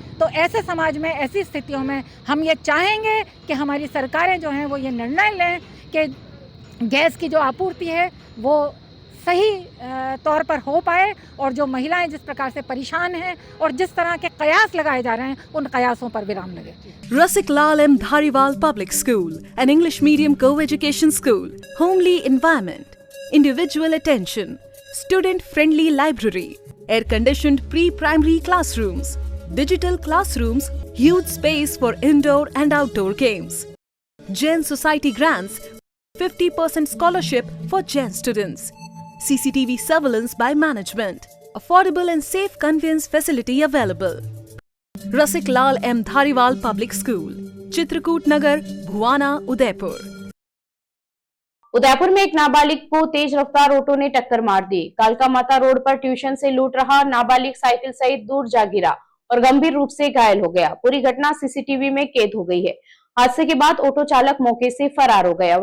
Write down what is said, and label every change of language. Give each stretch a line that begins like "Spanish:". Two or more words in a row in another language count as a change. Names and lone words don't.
Hindi: तो ऐसे समाज में, ऐसी स्थितियों में हम ये चाहेंगे कि हमारी सरकारें जो हैं वो ये निर्णय लें कि गैस की जो आपूर्ति है वो सही तौर पर हो पाए, और जो महिलाएं जिस प्रकार से परेशान हैं और जिस तरह के कयास लगाए जा रहे हैं उन कयासों पर विराम लगे।
English: Rasik Lal M. Dhariwal Public School, an English medium co-education school, homely environment, individual attention, student-friendly library, air-conditioned pre-primary classrooms, digital classrooms, huge space for indoor and outdoor games. Jain Society grants 50% scholarship for Jain students. CCTV surveillance by management. Affordable and safe conveyance facility available. Rasik Lal M. Dhariwal Public School, Chitrakoot Nagar, Bhuwana, Udaipur.
Hindi: उदयपुर में एक नाबालिग को तेज रफ्तार ऑटो ने टक्कर मार दी। कालका माता रोड पर ट्यूशन से लौट रहा नाबालिग साइकिल सहित दूर जा गिरा और गंभीर रूप से घायल हो गया। पूरी घटना सीसीटीवी में कैद हो गई है। हादसे के बाद ऑटो चालक मौके से फरार हो गया।